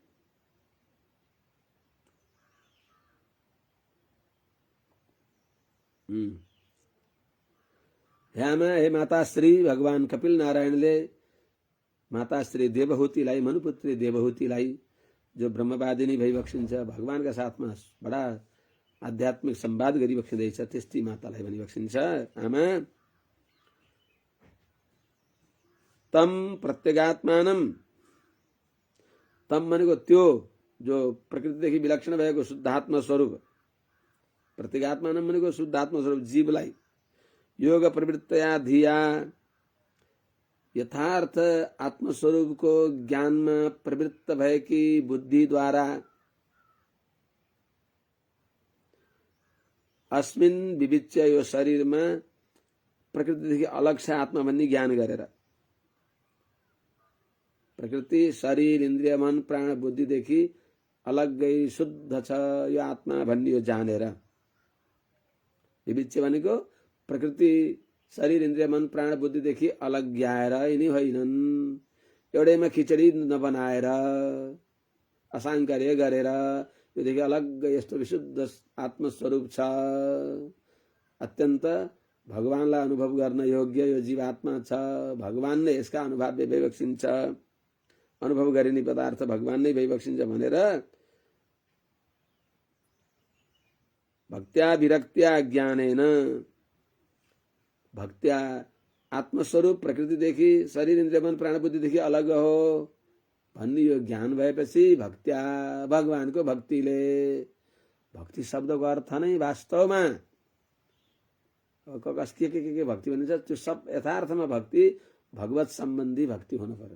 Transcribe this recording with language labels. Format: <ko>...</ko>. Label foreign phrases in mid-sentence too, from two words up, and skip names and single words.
<ne>हे माताश्री भगवान कपिल नारायणले माताश्री देवहूतिलाई, मनुपुत्री देवहूतिलाई जो ब्रह्मवादिनी भइबक्सिन्छ, भगवानका साथमा बडा आध्यात्मिक संवाद गरिबक्सिँदैछ, त्यस्ती मातालाई भनिबक्सिन्छ, आमा</ne> <sa>तम प्रत्यगात्मानम,</sa> <ne>तम भनेको त्यो जो प्रकृतिदेखि विलक्षण भएको शुद्धात्म स्वरूप, प्रत्यगात्मानम भनेको शुद्धात्म स्वरूप जीवलाई</ne> <sa>योग प्रवृत्तया धिया</sa> <ne>यथार्थ आत्मस्वरूपको ज्ञानमा प्रवृत्त भएकी बुद्धिद्वारा</ne> <sa>अस्मिन् विविच्य</sa> <ne>यो शरीरमा प्रकृतिदेखि अलग छ आत्मा भन्ने ज्ञान गरेर, प्रकृति शरीर इन्द्रिय मन प्राण बुद्धिदेखि अलग्गै शुद्ध छ यो आत्मा भन्ने यो जानेर, विविच्य भनेको प्रकृति शरीर इन्द्रिय मन प्राण बुद्धिदेखि अलग ग्याएर यिनी होइनन्, एउटैमा खिचडी नबनाएर असाङ्कर्य गरेर योदेखि अलग यस्तो विशुद्ध आत्मस्वरूप छ, अत्यन्त भगवानलाई अनुभव गर्न योग्य यो जीवात्मा छ, भगवान नै यसका अनुभाव्य भइबक्सिन्छ, अनुभव गरिने पदार्थ भगवान नै भइबक्सिन्छ भनेर</ne> <sa>भक्त्या विरक्त्या ज्ञानेन,</sa> <ne>भक्त्या आत्मस्वरूप प्रकृतिदेखि शरीर इन्द्रिय मन प्राण बुद्धिदेखि अलग हो भन्ने यो ज्ञान भएपछि भक्त्या भगवानको भक्तिले, भक्ति शब्दको अर्थ नै वास्तवमा के भक्ति भनिन्छ त्यो सब यथार्थमा भक्ति भगवत सम्बन्धी भक्ति हुनु पर्यो।</ne>